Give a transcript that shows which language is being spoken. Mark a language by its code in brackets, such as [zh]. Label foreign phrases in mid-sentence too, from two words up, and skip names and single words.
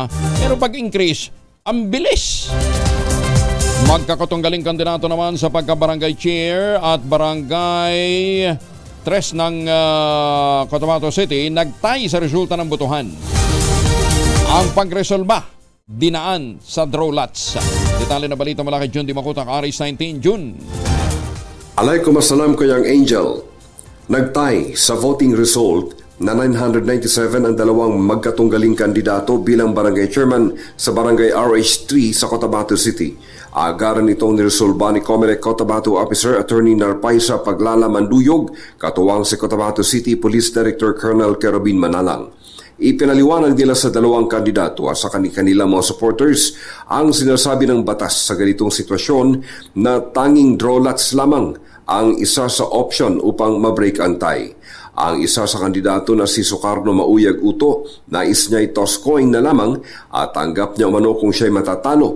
[tl] Pero pag-increase, ang bilis! Magkakatunggaling kandidato naman sa pagka-barangay chair at barangay 3 ng Cotabato City nagtay sa resulta ng botohan. Ang pagresolba dinaan sa [en] draw lots. [tl] Detalye na balita mula kay Jun Di Makutak, Aris 19 June. Alaykumasalam kayang Angel. Nagtay sa [en] voting result [tl] na 997 ang dalawang magkatunggaling kandidato bilang barangay chairman sa barangay RH3 sa Cotabato City. Agaran itong niresolba ni Comelec Cotabato Officer Attorney Narpaisa Paglala Manduyog, katuwang si Cotabato City Police Director Colonel Kerobin Manalang. Ipinaliwanag nila sa dalawang kandidato at sa kanilang mga supporters ang sinasabi ng batas sa ganitong sitwasyon na tanging [en] draw lots [tl] lamang ang isa sa option upang mabreak ang tie. Ang isa sa kandidato na si Sukarno Mauyag Uto, nais niya i- [en] toss coin [tl] na lamang at tanggap niya umano kung siya'y matatalo.